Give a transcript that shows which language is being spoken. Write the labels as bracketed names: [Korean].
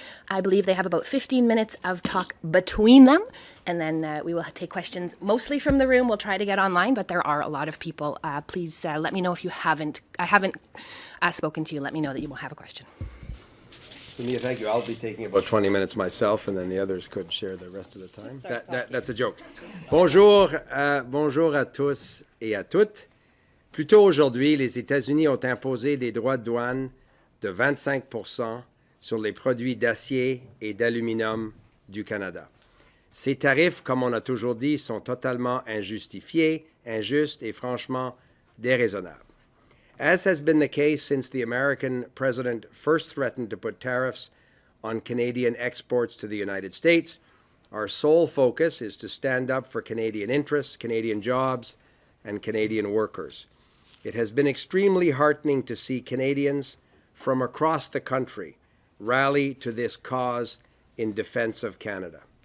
[English] I believe they have about 15 minutes of talk between them, and then we will take questions mostly from the room. We'll try to get online, but there are a lot of people. Please let me know if I haven't spoken to you. Let me know that you will have a question. Mia, thank you. I'll be taking about 20 minutes myself, and then the others could share the rest of the time. That's a joke. [French] Bonjour à tous et à toutes. Plus tôt aujourd'hui, les États-Unis ont imposé des droits de douane de 25% sur les produits d'acier et d'aluminium du Canada. Ces tarifs, comme on a toujours dit, sont totalement injustifiés, injustes et franchement déraisonnables. [English] As has been the case since the American president first threatened to put tariffs on Canadian exports to the United States, our sole focus is to stand up for Canadian interests, Canadian jobs, and Canadian workers. It has been extremely heartening to see Canadians from across the country rally to this cause in defense of Canada.